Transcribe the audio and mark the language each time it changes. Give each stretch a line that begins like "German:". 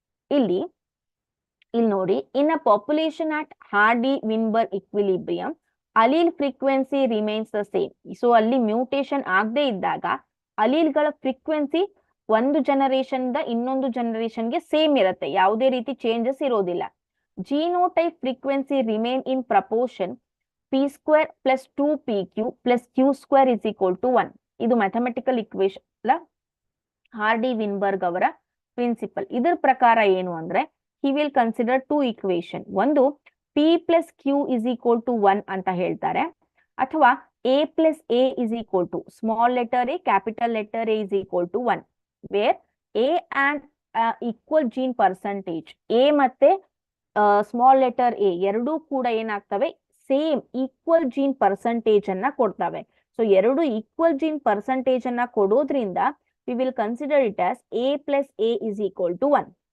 Kannada: ಇಲ್ಲಿ ನೋಡಿ,
English: In a population at Hardy Weinberg equilibrium allele frequency remains the same.
Kannada: So ಅಲ್ಲಿ ಮ್ಯೂಟೇಷನ್ ಆಗದೆ ಇದ್ದಾಗ ಅಲೀಲ್ಗಳ ಫ್ರೀಕ್ವೆನ್ಸಿ ಒಂದು ಜನರೇಷನ್ ಇನ್ನೊಂದು ಜನರೇಷನ್ಗೆ ಸೇಮ್ ಇರುತ್ತೆ, ಯಾವುದೇ ರೀತಿ ಚೇಂಜಸ್ ಇರೋದಿಲ್ಲ.
English: Genotype frequency remain in proportion p² plus 2pq plus q² is equal to 1.
Kannada: ಇದು ಮ್ಯಾಥಮೆಟಿಕಲ್ ಇಕ್ವೇಶನ್ ಅಲ್ಲ, ಹಾರ್ಡಿ-ವಿನ್ಬರ್ಗ್ ಅವರ ಪ್ರಿನ್ಸಿಪಲ್. ಇದರ ಪ್ರಕಾರ ಏನು ಅಂದ್ರೆ,
English: He will consider two equation. ಒಂದು p plus q is equal to 1
Kannada: ಅಂತ ಹೇಳ್ತಾರೆ, ಅಥವಾ
English: a plus a is equal to small letter a, capital letter a is equal to 1, where a and equal gene percentage.
Kannada: a ಮತ್ತೆ small letter a ಎರಡೂ ಕೂಡ ಏನಾಗ್ತವೆ, same equal gene percentage ಅನ್ನ ಕೊಡ್ತವೆ. So ಎರಡು equal gene percentage ಅನ್ನ ಕೊಡೋದ್ರಿಂದ
English: we will consider it as a plus a is equal to 1.